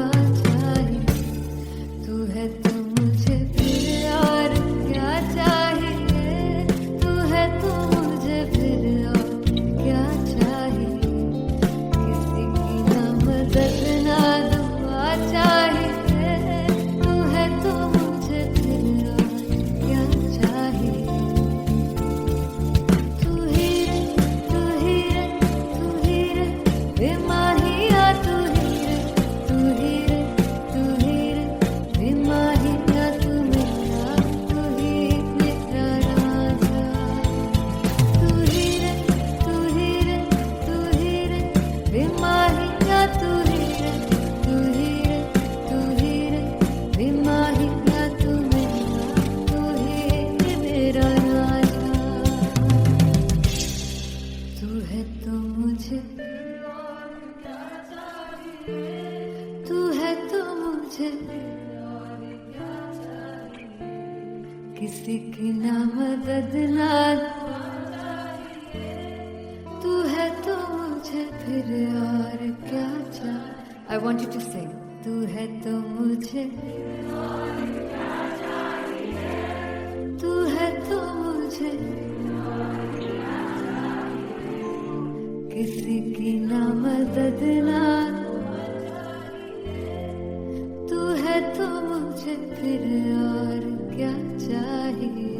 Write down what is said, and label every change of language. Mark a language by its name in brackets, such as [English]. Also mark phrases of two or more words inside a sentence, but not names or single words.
[Hindi] चाहिए तू है तो मुझे फिर और क्या चाहिए तू है तो मुझे फिर और क्या चाहिए किसी की ना मदद ना दुआ चाहिए तू है तो मुझे फिर और क्या चाहिए तू ही रे तू ही रे तू ही रे बेमाहिया तू ही रे तू ही रे तू ही रे बेमाहिया तू मेरा तू ही मेरा राजा तू ही रे तू ही रे तू ही रे बेमाहिया तू ही रे तू ही रे तू ही रे बेमाहिया तू मेरा तू ही मेरा राजा तू है तो मुझे तू है तो मुझे किसी की ना मदद ना मुझे फिर और क्या चाहिए? [English] I want you to sing. [Hindi] तू है तो मुझे तू है तो मुझे किसी की ना मदद ना तू है तो मुझे फिर और क्या चाहिए?